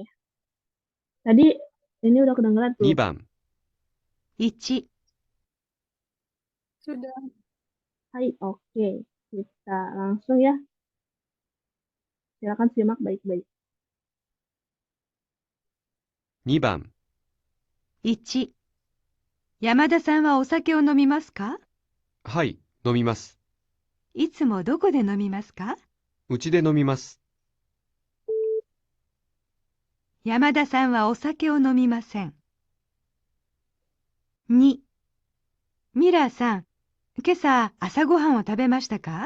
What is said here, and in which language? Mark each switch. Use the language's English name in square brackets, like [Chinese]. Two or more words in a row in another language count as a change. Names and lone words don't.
[Indonesian] Tadi ini udah kedengeran tuh. [Japanese] 2番、 1、 [Indonesian] Sudah. Hai, oke. Kita langsung ya. Silakan simak baik-baik. [Japanese] 2 番、 1、山田さんはお酒を飲みますか？はい、飲みます。いつもどこで飲みますか？うちで飲みます。山田さんはお酒を飲みません。2、ミラーさん、今朝朝ごはんを食べましたか？